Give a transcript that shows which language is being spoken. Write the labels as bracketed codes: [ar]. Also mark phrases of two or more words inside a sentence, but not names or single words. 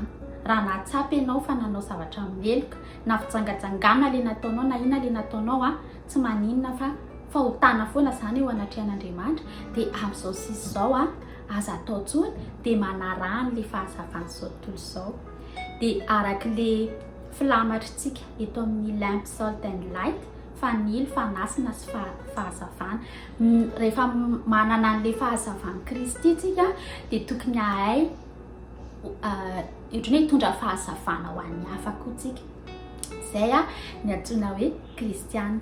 [mg] Raha nahatsapy ianao fa nanao zavatra meloka, na fijangajangana le nataonao, na inona le nataonao tsy maninona fa fahotana foana zany eo anatrehan'Andriamanitra, dia amin'izao sisy zao aza atao tsony dia manarahany le fahazavana zao tontolo zao. Dia araka le filamatrintsika eto amin'ny [en] lamp, salt and light, [mg] fanilo, fanasina sy fahazavana. Rehefa manana an'le fahazavana Kristy tsika dia tokony ahay ohatran'ny hoe hitondra fahazavana ho an'ny hafa koa tsika. Zay ny antsoina hoe kristiana.